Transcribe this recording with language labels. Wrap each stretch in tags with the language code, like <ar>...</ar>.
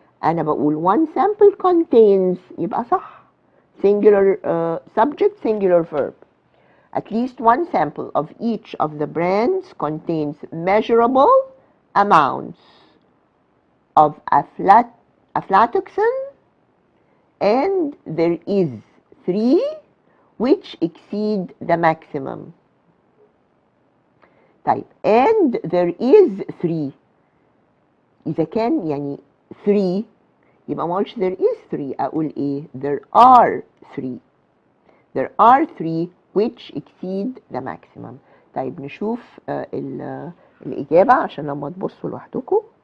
<ar>أنا بقول</ar> <en>one sample contains</en> <ar>يبقى صح.</ar> <en>Singular subject, singular verb. At least one sample of each of the brands contains measurable amounts of aflatoxin, and there is 3 which exceed the maximum. طيب and there is 3</en> <ar>إذا كان يعني</ar> <en>3</en> <ar>يبقى ما أقولش</ar> <en>there is 3،</en> <ar>أقول إيه؟</ar> <en>there are 3. There are 3 which exceed the maximum.</en> <ar>طيب نشوف الإجابة عشان لما تبصوا لوحدكم.</ar>